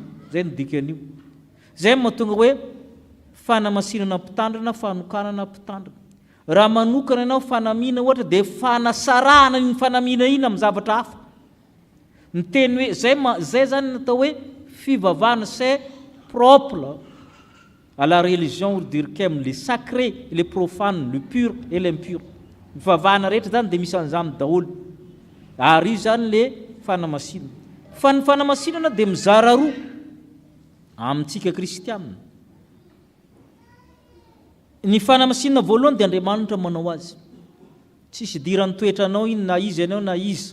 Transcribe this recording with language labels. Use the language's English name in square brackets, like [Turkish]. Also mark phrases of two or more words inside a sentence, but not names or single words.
[Malagasy] Zay ny dikan'io. Zay mahatonga hoe fanamasinana mpitandrina, fanokanana mpitandrina. Raha manokana ianao fanamina ohatra dia fanasarahana ny fanamina iny amin'ny zavatra hafa. Ny teny hoe zay zany natao hoe fivavahana, [French] c'est propre à la religion, ou dire comme le sacré, le profane, le pur et l'impur. [Malagasy] Mivavahana rehetra zany dia misy an'izany daholo. Ary io zany le fanamasinana. Fa ny fanamasinana dia mizara roa amintsika kristianina. Ny fanamasinana voalohany dia Andriamanitra manao azy. Tsisy dirany toetra anao iny na izy ianao na izy.